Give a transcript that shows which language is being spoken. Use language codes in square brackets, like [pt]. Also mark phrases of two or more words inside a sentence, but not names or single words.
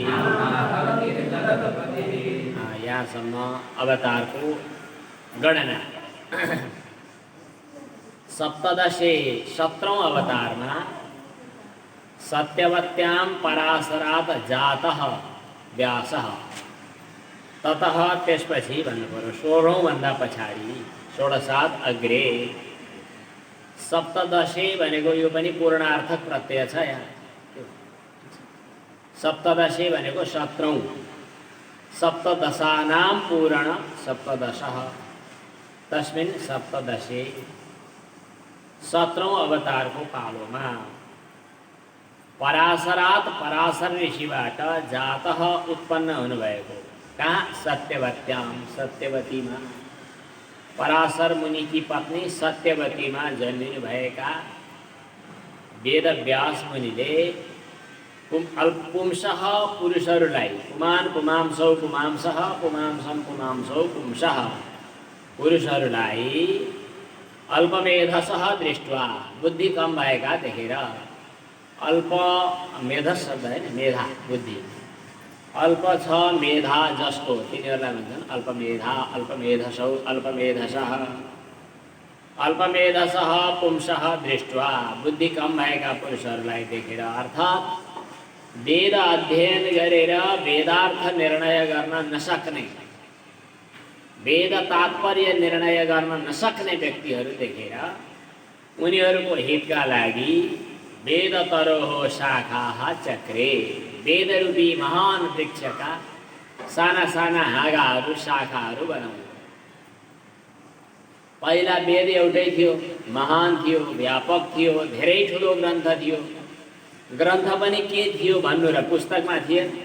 [ne] यहाँसम्म अवतारको गणना। सप्तदशे 17औं अवतारमा [sa] सत्यवत्यां पराशरात् जातः व्यासः। [ne] ततः त्यसपछि भन्नुपर्यो 16औं भन्दा पछाडि 16सात् अग्रे। सप्तदशे भनेको यो पनि पूर्णार्थक प्रत्यय छ यहाँ। सप्तदशे भनेको 17औं। [sa] सप्तदशानां पूर्ण सप्तदशः तस्मिन् सप्तदशे [ne] 17औं अवतारको पालोमा पराशरात् पराशर ऋषिबाट जातः उत्पन्न हुनुभएको। कहाँ? सत्यवत्यां सत्यवतीमा। [hi] पराशर मुनि की पत्नी [ne] सत्यवतीमा जन्मिनु भएका वेदव्यास मुनिले पुंसः पुरुषहरूलाई [sa] पुमान पुमांसौ पुमांसः पुमांसम पुमांसौ पुंसः [ne] पुरुषहरूलाई अल्पमेधसः दृष्ट्वा बुद्धि कम भएका देखेर अल्प मेधस शब्द हैन मेधा बुद्धि अल्प छ मेधा जसको तिनीहरूलाई भन्छन् [sa] अल्पमेधा अल्पमेधसौ अल्पमेधसः अल्पमेधसः पुंसः दृष्ट्वा [ne] बुद्धि कम भएका पुरुषहरूलाई देखेर अर्थात् वेद अध्ययन गरेर वेदार्थ निर्णय गर्न नसक्ने वेद तात्पर्य निर्णय गर्न नसक्ने व्यक्तिहरू देखेर उनीहरूको हितका लागि [sa] वेद तरोह शाखाः चक्रे [ne] वेदरूपी महान वृक्षका साना साना हाँगाहरू शाखाहरू बनाउने पहिला वेद एउटै थियो महान थियो व्यापक थियो धेरै ठुलो ग्रन्थ थियो ग्रन्थ पनि के थियो भन्नु र पुस्तकमा थिएन